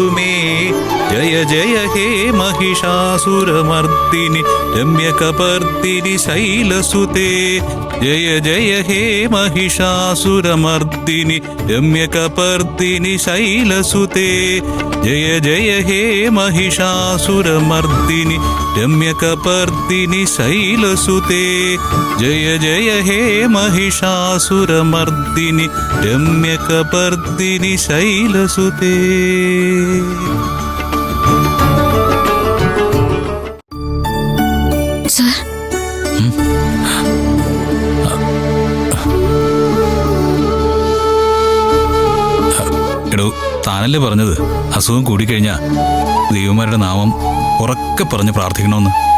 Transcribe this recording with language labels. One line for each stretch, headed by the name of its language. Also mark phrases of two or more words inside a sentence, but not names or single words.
Sanskrit: मे जय जय हे महिषासुरमर्दिनि रम्यकपर्दिनि शैलसुते जय जय हे महिषासुरमर्दिनि रम्यकपर्दिनि शैलसुते जय जय हे महिषासुरमर्दिनि रम्यकपर्दिनि शैलसुते जय जय हे महिषासुरमर्दिनि रम्यकपर्दिनि शैलसुते.
Malayalam: എടോ, താനല്ലേ പറഞ്ഞത് അസുഖം കൂടിക്കഴിഞ്ഞാ ദൈവന്മാരുടെ നാമം ഉറക്കെ പറഞ്ഞ് പ്രാർത്ഥിക്കണമെന്ന്.